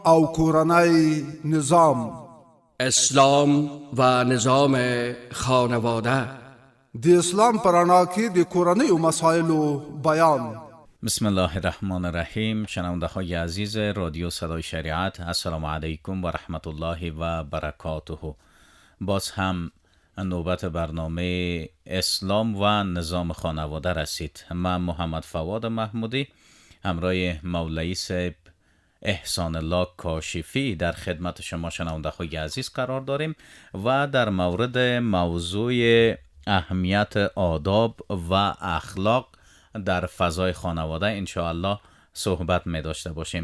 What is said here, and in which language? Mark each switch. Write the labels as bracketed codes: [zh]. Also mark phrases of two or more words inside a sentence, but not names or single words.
[ps] او کورنۍ نظام. [fa] اسلام و نظام خانواده. [ps] د اسلام پرانا کې د کورنۍ و مسائلو بیان. [ar] بسم الله الرحمن الرحیم. [fa] شنونده های عزیز رادیو صدای شریعت، [ar] السلام علیکم و رحمت الله و برکاته. [fa] باز هم نوبت برنامه اسلام و نظام خانواده رسید. من محمد فواد محمودی همراه مولوی صاحب احسان الله کاشفی در خدمت شما شنونده های عزیز قرار داریم و در مورد موضوع اهمیت آداب و اخلاق در فضای خانواده انشاءالله صحبت می داشته باشیم.